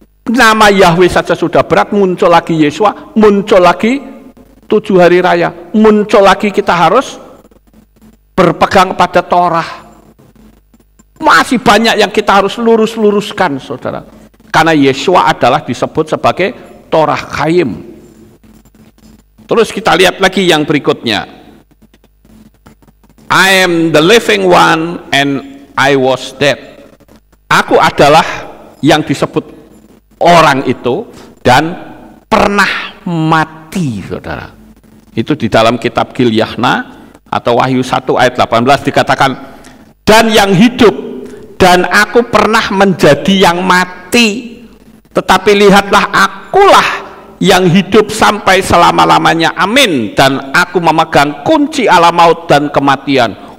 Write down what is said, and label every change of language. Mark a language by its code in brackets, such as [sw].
[id] Nama Yahweh saja sudah berat, muncul lagi Yesua, muncul lagi 7 hari raya, muncul lagi kita harus berpegang pada Torah. Masih banyak yang kita harus lurus-luruskan, saudara. Karena Yesua adalah disebut sebagai Torah Chaim. Terus kita lihat lagi yang berikutnya. [en] I am the living one and I was dead. [id] Aku adalah yang disebut orang itu dan pernah mati, saudara. Itu di dalam kitab Gilyahna atau Wahyu 1 ayat 18 dikatakan, dan yang hidup, dan aku pernah menjadi yang mati, tetapi lihatlah akulah yang hidup sampai selama-lamanya, amin, dan aku memegang kunci alam maut dan kematian.